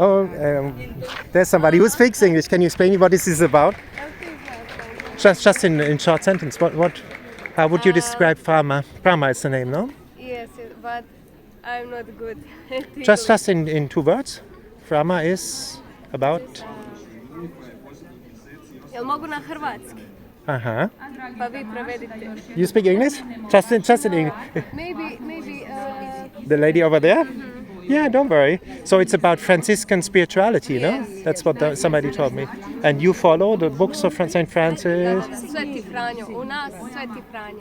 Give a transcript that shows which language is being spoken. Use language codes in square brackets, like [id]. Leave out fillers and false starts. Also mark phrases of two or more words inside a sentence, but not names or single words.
[en] Oh, there's somebody who speaks English. Can you explain me what this is about? Just in short sentence. How would you describe Frama? Frama is the name, no? Yes, but I'm not good. Just in 2 words. Frama is about. [hr] Jel mogu na hrvatski? Uh-huh. Pa vi prevedite. [en] You speak English? Just in English. Maybe. The lady over there? Yeah, don't worry. So it's about Franciscan spirituality, no? That's what somebody told me. And you follow the books of St. Francis? [hr] Sveti Franjo. U nas Sveti Franjo.